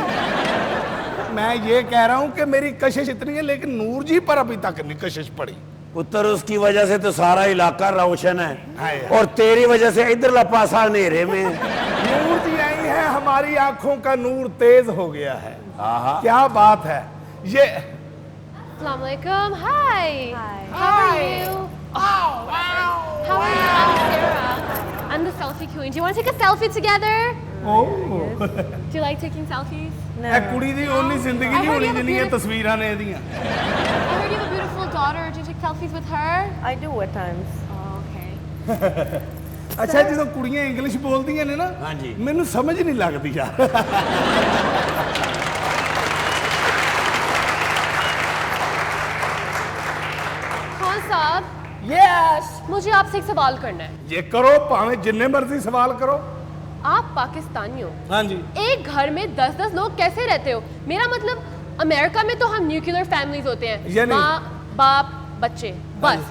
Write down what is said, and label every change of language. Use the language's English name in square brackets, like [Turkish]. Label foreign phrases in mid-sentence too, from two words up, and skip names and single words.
[Hindi] मैं ये कह रहा हूँ कि मेरी कशिश इतनी है, लेकिन नूर जी पर अभी तक नहीं कशिश पड़ी। पुत्र उसकी वजह से तो सारा इलाका रोशन है, हाय। और तेरी वजह से इधर पासा अंधेरे में। नूर जी आई है, हमारी आंखों का नूर तेज हो गया है। क्या बात है ये। [Arabic] Assalamu alaikum. [English] Hi. How are you? Oh, wow. How are you? I'm Sarah. I'm the selfie queen. Do you want to take a selfie together? Oh. Do you like taking selfies? [Punjabi] ਇਹ ਕੁੜੀ ਦੀ ਓਨੀ ਜ਼ਿੰਦਗੀ ਨਹੀਂ ਹੋਣੀ ਜਿੰਨੀਆਂ ਤਸਵੀਰਾਂ ਨੇ ਇਹਦੀਆਂ। [English] I heard you have a beautiful daughter. Do you take selfies with her? I do at times. Oh, okay. [Punjabi] ਅੱਛਾ, ਜਦੋਂ ਕੁੜੀਆਂ ਇੰਗਲਿਸ਼ ਬੋਲਦੀਆਂ ਨੇ ਨਾ, ਹਾਂਜੀ, ਮੈਨੂੰ ਸਮਝ ਨਹੀਂ ਲੱਗਦੀ ਯਾਰ। [Hindi] खान साहब, [English] Yes. [Hindi] मुझे आपसे एक सवाल करना है। [Punjabi] ਇਹ ਕਰੋ, ਭਾਵੇਂ ਜਿੰਨੇ ਮਰਜ਼ੀ ਸਵਾਲ ਕਰੋ। [Hindi] आप पाकिस्तानी हो। हाँ जी। एक घर में 10-10 लोग कैसे रहते हो? मेरा मतलब अमेरिका में तो हम [English] nuclear families [Hindi] होते हैं, माँ बाप बच्चे, बस।